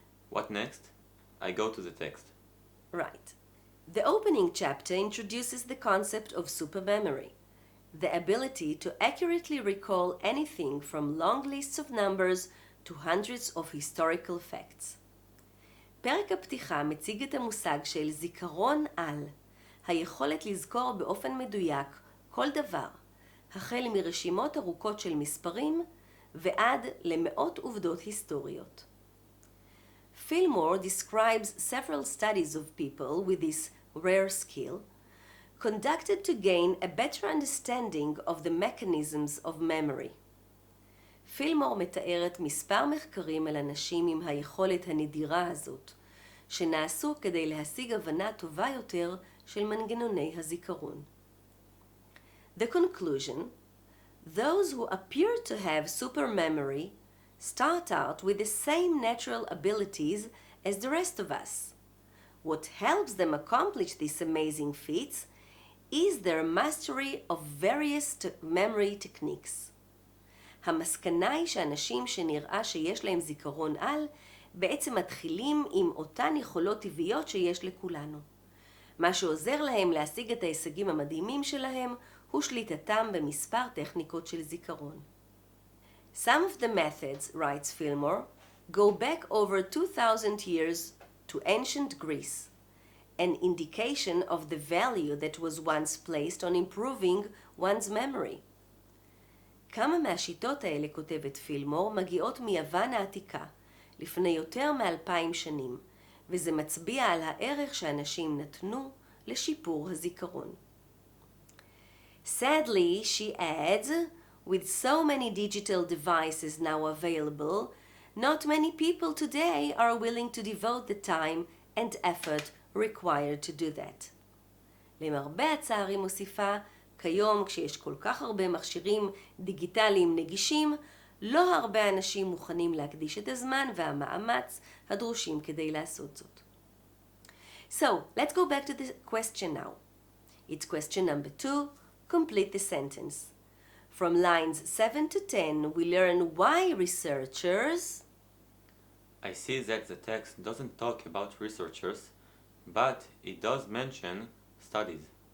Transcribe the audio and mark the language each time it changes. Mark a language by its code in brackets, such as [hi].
[en] What next? I go to the text. Right. The opening chapter introduces the concept of supermemory, the ability to accurately recall anything from long lists of numbers to hundreds of historical facts. [he] פרק הפתיחה מציג את המושג של זיכרון על, היכולת לזכור באופן מדויק כל דבר, החל מרשימות ארוכות של מספרים ועד למאות עובדות היסטוריות. [en] Fillmore describes several studies of people with this rare skill conducted to gain a better understanding of the mechanisms of memory. [he] פילמור מתארת מספר מחקרים על אנשים עם היכולת הנדירה הזאת, שנעשו כדי להשיג הבנה טובה יותר של מנגנוני הזיכרון. [en] The conclusion: those who appear to have supermemory start out with the same natural abilities as the rest of us. What helps them accomplish these amazing feats is their mastery of various memory techniques. [he] המסקנה היא שאנשים שנראה שיש להם זיכרון על, בעצם מתחילים עם אותן יכולות טבעיות שיש לכולנו. מה שעוזר להם להשיג את ההישגים המדהימים שלהם, הוא שליטתם במספר טכניקות של זיכרון. [en] Some of the methods, writes Fillmore, go back over 2,000 years to ancient Greece, an indication of the value that was once placed on improving one's memory. [he] כמה מהשיטות האלה, כותבת פילמור, מגיעות מיוון העתיקה, לפני יותר מ-2000 שנים, וזה מצביע על הערך שאנשים נתנו לשיפור הזיכרון. [en] Sadly, she adds, with so many digital devices now available, not many people today are willing to devote the time and effort required to do that. [he] למרבה הצער היא מוסיפה, כיום כשיש כל כך הרבה מכשירים דיגיטליים נגישים, לא הרבה אנשים מוכנים להקדיש את הזמן והמאמץ הדרושים כדי לעשות זאת. [en] So, let's go back to the question now. It's question number 2, complete the sentence. From lines 7 to 10, we learn why researchers... I see that the text doesn't talk about researchers, but it does mention studies.